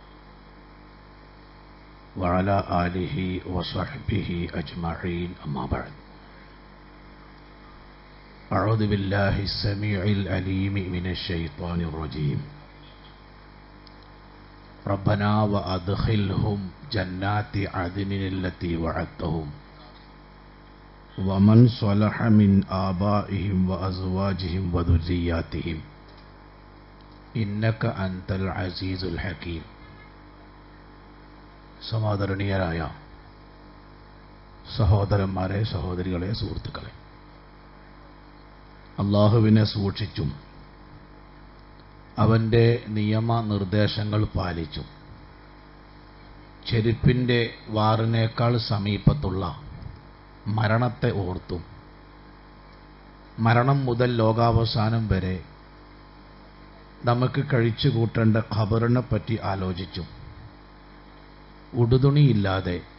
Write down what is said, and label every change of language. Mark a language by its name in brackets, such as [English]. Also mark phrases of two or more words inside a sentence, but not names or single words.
[Arabic] وعلى آله وصحبه أجمعين أما بعد أعوذ بالله السميع العليم من الشيطان الرجيم ربنا وأدخلهم جنات عدن التي وعدتهم ومن صلح من آبائهم وأزواجهم وذرياتهم إنك أنت العزيز الحكيم. [Malayalam] സമാദരണീയരായ സഹോദരന്മാരെ, സഹോദരികളെ, സുഹൃത്തുക്കളെ, അള്ളാഹുവിനെ സൂക്ഷിച്ചും അവൻ്റെ നിയമനിർദ്ദേശങ്ങൾ പാലിച്ചും ചെരുപ്പിൻ്റെ വാറിനേക്കാൾ സമീപത്തുള്ള മരണത്തെ ഓർത്തും മരണം മുതൽ ലോകാവസാനം വരെ നമുക്ക് കഴിച്ചു കൂട്ടേണ്ട ഖബറിനെ പറ്റി ആലോചിച്ചും ഉടുതുണിയില്ലാതെ